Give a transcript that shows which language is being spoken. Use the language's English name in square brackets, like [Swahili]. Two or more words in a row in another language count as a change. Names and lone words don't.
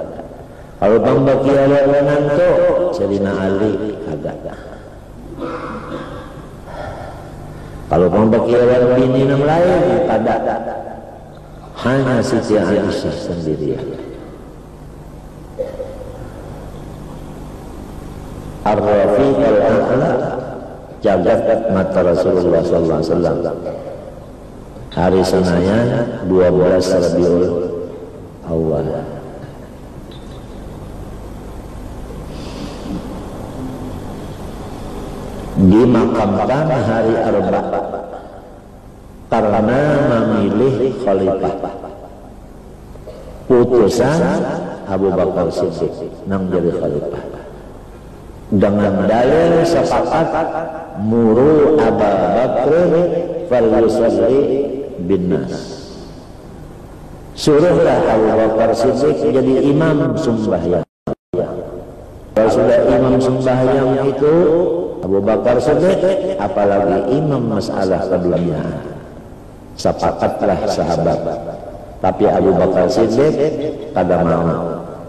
[Banjar] Kalau pang bakiawan nanto Sayyidina Ali kada. Kalau pang bakiawan bini yang lain kada. Hanya Siti Aisyah sendirian. [Arabic] الرفيق الأعلى [Banjar] jagat mata Rasulullah [Arabic] صلى الله عليه وسلم. [Banjar] Hari Senayan 12 Rabiul Awal. Dimakamkan hari Arba karena memilih khalifah. Putusan Abu Bakar Siddiq nang jadi khalifah. Dengan dalil sepakat [Arabic] مروا أبا بكر فليصل بالناس. [Banjar] Suruhlah Abu Bakar Siddiq jadi imam sembahyang. Kalau sudah imam sembahyang itu Abu Bakar Siddiq, apalagi imam masalah keduniaan. Sepakatlah sahabat. Tapi Abu Bakar Siddiq kada mau.